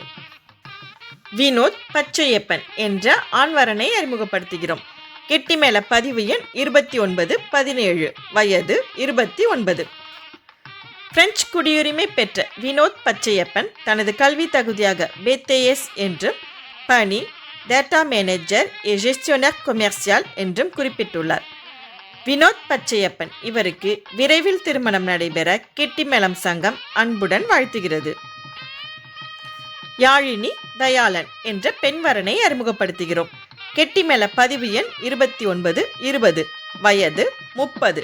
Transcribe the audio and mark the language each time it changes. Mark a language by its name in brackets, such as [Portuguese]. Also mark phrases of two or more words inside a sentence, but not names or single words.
[Tamil] வினோத் பச்சையப்பன் என்ற ஆண்வரனை அறிமுகப்படுத்துகிறோம். கெட்டிமேள பதிவு எண் 2917, வயது 29. பிரெஞ்சு குடியுரிமை பெற்ற வினோத் பச்சையப்பன் தனது கல்வி தகுதியாக BTS என்றும் பணி [English] data manager [French] et gestionnaire commercial [Tamil] என்றும் குறிப்பிட்டுள்ளார். வினோத் பச்சையப்பன் இவருக்கு விரைவில் திருமணம் நடைபெற கெட்டிமேளம் சங்கம் அன்புடன் வாழ்த்துகிறது. யாழினி தயாளன் என்ற பெண் வரனை அறிமுகப்படுத்துகிறோம். கெட்டிமேள பதிவு எண் 29 20, வயது 30.